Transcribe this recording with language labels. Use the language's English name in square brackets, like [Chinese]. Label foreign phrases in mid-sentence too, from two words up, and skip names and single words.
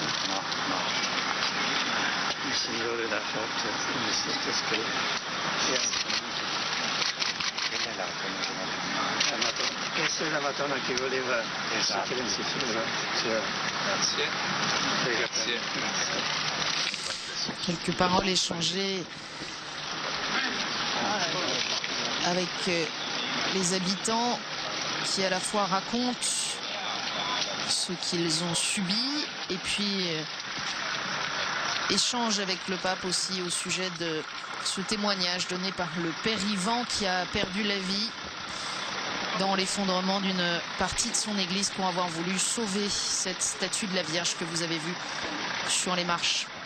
[Italian] No, no. Il Signore l'ha fatto, come è stato scritto. Questa è la Madonna che voleva che non si firma. Grazie. Grazie. [French] Quelques paroles échangées avec les habitants qui à la fois racontent ce qu'ils ont subi et puis échangent avec le pape aussi au sujet de ce témoignage donné par le père Ivan qui a perdu la vie dans l'effondrement d'une partie de son église pour avoir voulu sauver cette statue de la Vierge que vous avez vue sur les marches.